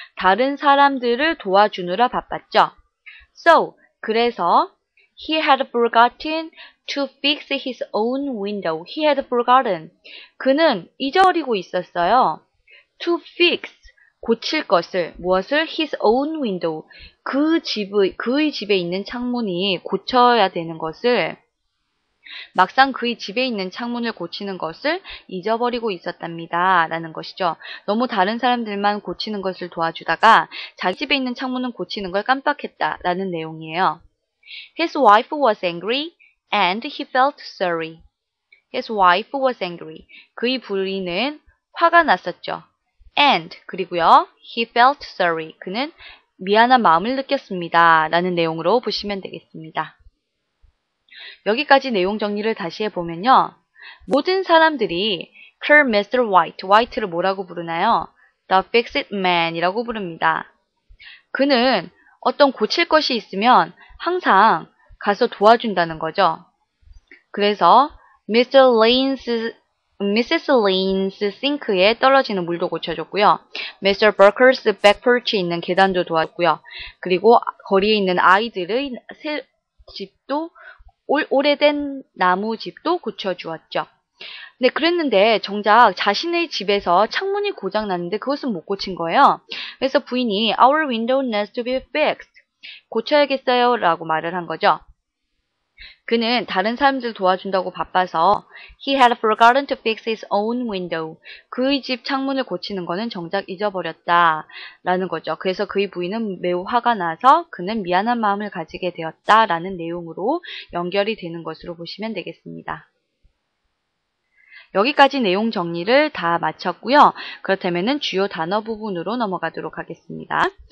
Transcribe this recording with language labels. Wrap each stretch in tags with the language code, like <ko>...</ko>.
<ko>다른 사람들을 도와주느라 바빴죠.</ko> <en>So,</en> <ko>그래서</ko> <en>he had forgotten to fix his own window. He had forgotten.</en> <ko>그는 잊어버리고 있었어요.</ko> <en>To fix,</en> <ko>고칠 것을, 무엇을?</ko> <en>his own window.</en> <ko>그의 집에 있는 창문이 고쳐야 되는 것을, 막상 그의 집에 있는 창문을 고치는 것을 잊어버리고 있었답니다. 라는 것이죠. 너무 다른 사람들만 고치는 것을 도와주다가 자기 집에 있는 창문은 고치는 걸 깜빡했다. 라는 내용이에요.</ko> <en>His wife was angry and he felt sorry. His wife was angry.</en> <ko>그의 부인은 화가 났었죠.</ko> <en>And</en> <ko>그리고요.</ko> <en>He felt sorry.</en> <ko>그는 미안한 마음을 느꼈습니다. 라는 내용으로 보시면 되겠습니다. 여기까지 내용 정리를 다시 해보면요. 모든 사람들이 Sir Mr. White, White를 뭐라고 부르나요?</ko> <en>The Fix-It Man</en> <ko>이라고 부릅니다. 그는 어떤 고칠 것이 있으면 항상 가서 도와준다는 거죠. 그래서 Mrs. Lane's 싱크에 떨어지는 물도 고쳐줬고요. Mr. Barker's back porch에 있는 계단도 도왔고요. 그리고 거리에 있는 아이들의 새 집도 오래된 나무 집도 고쳐주었죠. 네, 그랬는데 정작 자신의 집에서 창문이 고장났는데 그것은 못 고친 거예요. 그래서 부인이</ko> <en>Our window needs to be fixed.</en> <ko>고쳐야겠어요 라고 말을 한 거죠. 그는 다른 사람들 도와준다고 바빠서</ko> <en>He had forgotten to fix his own window.</en> <ko>그의 집 창문을 고치는 거는 정작 잊어버렸다 라는 거죠. 그래서 그의 부인은 매우 화가 나서 그는 미안한 마음을 가지게 되었다 라는 내용으로 연결이 되는 것으로 보시면 되겠습니다. 여기까지 내용 정리를 다 마쳤고요. 그렇다면 주요 단어 부분으로 넘어가도록 하겠습니다.</ko>